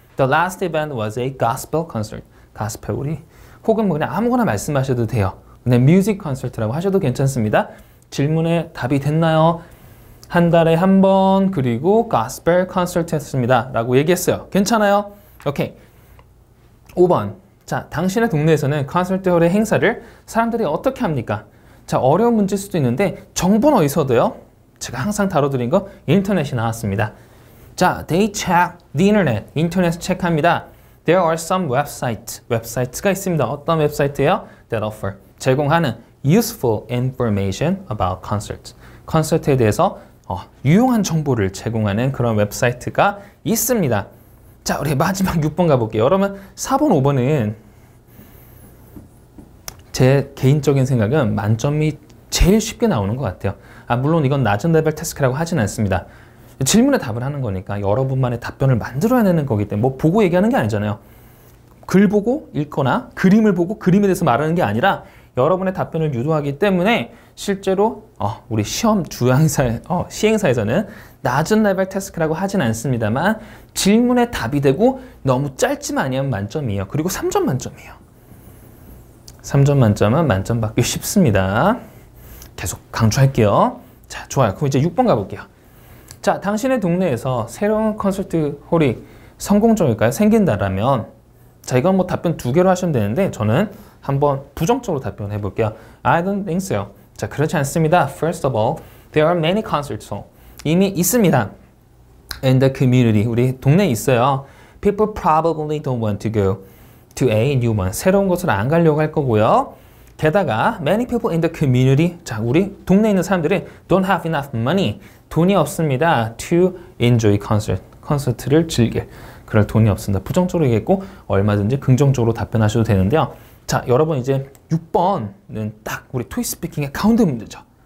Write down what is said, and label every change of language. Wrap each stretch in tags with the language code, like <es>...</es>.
<en>The last event was a gospel concert.</en> <ko>가스펠 우리 혹은 뭐 그냥 아무거나 말씀하셔도 돼요. 그냥 뮤직 콘서트라고 하셔도 괜찮습니다. 질문에 답이 됐나요? 한 달에 한 번 그리고 가스펠 콘서트 했습니다. 라고 얘기했어요. 괜찮아요? 오케이. 5번. 자, 당신의 동네에서는 콘서트홀의 행사를 사람들이 어떻게 합니까? 자, 어려운 문제일 수도 있는데 정보는 어디서 얻어요? 제가 항상 다뤄드린 거 인터넷이 나왔습니다.</ko> <en>자, they check the internet.</en> <ko>인터넷 체크합니다.</ko> <en>There are some websites.</en> <ko>웹사이트가 있습니다. 어떤 웹사이트예요?</ko> <en>That offer.</en> <ko>제공하는</ko> <en>useful information about concerts.</en> <ko>콘서트에 대해서 유용한 정보를 제공하는 그런 웹사이트가 있습니다. 자, 우리 마지막 6번 가볼게요. 여러분 4번, 5번은 제 개인적인 생각은 만점이 제일 쉽게 나오는 것 같아요. 물론 이건 낮은 레벨 태스크라고 하진 않습니다. 질문에 답을 하는 거니까 여러분만의 답변을 만들어내는 거기 때문에 뭐 보고 얘기하는 게 아니잖아요. 글 보고 읽거나 그림을 보고 그림에 대해서 말하는 게 아니라 여러분의 답변을 유도하기 때문에 실제로 우리 시험 시행사에서는 낮은 레벨 태스크라고 하진 않습니다만 질문에 답이 되고 너무 짧지만 아니면 만점이에요. 그리고 3점 만점이에요. 3점 만점은 만점 받기 쉽습니다. 계속 강조할게요. 자, 좋아요. 그럼 이제 6번 가볼게요. 자, 당신의 동네에서 새로운 콘서트 홀이 성공적일까요? 생긴다라면 자, 이건 뭐 답변 2개로 하시면 되는데 저는 한번 부정적으로 답변해 볼게요.</ko> <en>I don't think so.</en> <ko>자, 그렇지 않습니다.</ko> <en>First of all, there are many concerts hall.</en> <ko>이미 있습니다.</ko> <en>In the community.</en> <ko>우리 동네에 있어요.</ko> <en>People probably don't want to go to a new one.</en> <ko>새로운 곳을 안 가려고 할 거고요. 게다가</ko> <en>many people in the community.</en> <ko>자, 우리 동네에 있는 사람들이</ko> <en>don't have enough money.</en> <ko>돈이 없습니다.</ko> <en>To enjoy concert.</en> <ko>콘서트를 즐길. 그럴 돈이 없습니다. 부정적으로 얘기했고 얼마든지 긍정적으로 답변하셔도 되는데요. 자, 여러분 이제 6번은 딱 우리 토익 스피킹의 가운데 문제죠.</ko>